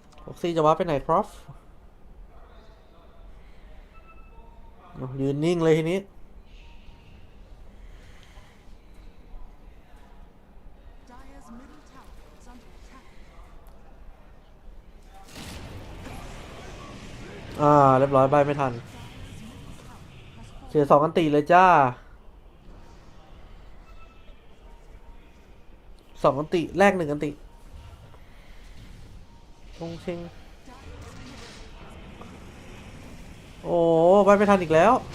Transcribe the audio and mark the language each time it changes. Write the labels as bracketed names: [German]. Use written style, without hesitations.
[Thai] บ็อกซี่จะว้าไปไหนครับ ยืนนิ่งเลยทีนี้ [English] Dire's middle tower is under attack. [Thai] เรียบร้อยใบไม่ทันเสีย2 อันติเลยจ้า2 อันติแลก1 อันติชงเชงโอ้ใบไม่ทันอีกแล้ว